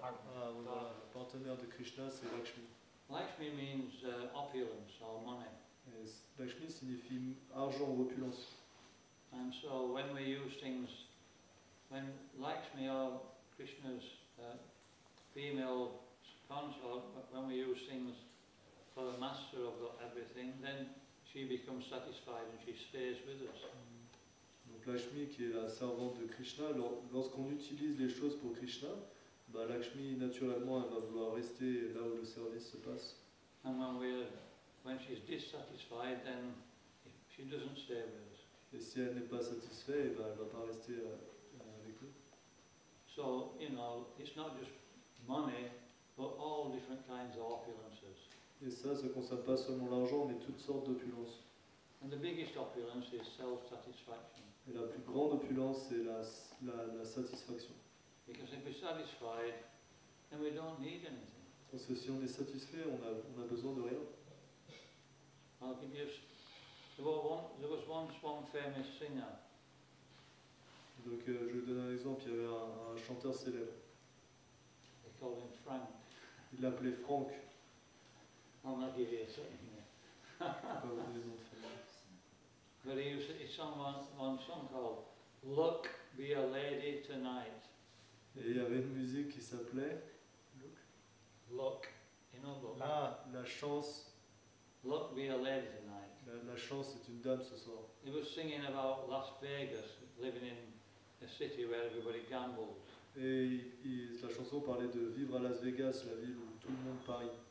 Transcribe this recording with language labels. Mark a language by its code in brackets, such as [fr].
[fr] voilà, le partenaire de Krishna, c'est Lakshmi. [en] Lakshmi means opulence or money. [fr] Et Lakshmi signifie argent ou opulence. [en] And so when we use things, when Lakshmi or Krishna's female consort, when we use things for the master of everything, then she becomes satisfied and she stays with us. [fr] Donc Lakshmi, qui est la servante de Krishna, lorsqu'on utilise les choses pour Krishna, bah Lakshmi, naturellement, elle va vouloir rester là où le service se passe. [en] And when she's dissatisfied, then she doesn't stay with us. [fr] Et si elle n'est pas satisfaite, eh ben, elle ne va pas rester avec nous. [en] So, it's not just money, but all different kinds of opulences. [fr] Et ça ne concerne pas seulement l'argent, mais toutes sortes d'opulences. [en] And the biggest opulence is self-satisfaction. [fr] Et la plus grande opulence, c'est la satisfaction. [en] Because if we're satisfied, then we don't need anything. [fr] Parce que si on est satisfait, on a besoin de rien. [en] I'll give you, there was once one famous singer. [fr] Donc je vais donner un exemple, il y avait un chanteur célèbre. [en] They called him Frank. [fr] Il l'appelait Franck. [en] I'll not give you a certain name. [fr] Je ne vais pas vous donner le nom de famille. [en] But he sang one song called Look, Be a Lady Tonight. [fr] Et il y avait une musique qui s'appelait [en] Look, look. [fr] La chance. [en] Look, be a lady tonight. [fr] La chance est une dame ce soir. [en] He was singing about Las Vegas, living in a city where everybody gambled. [fr] Et la chanson parlait de vivre à Las Vegas, la ville où tout le monde parie.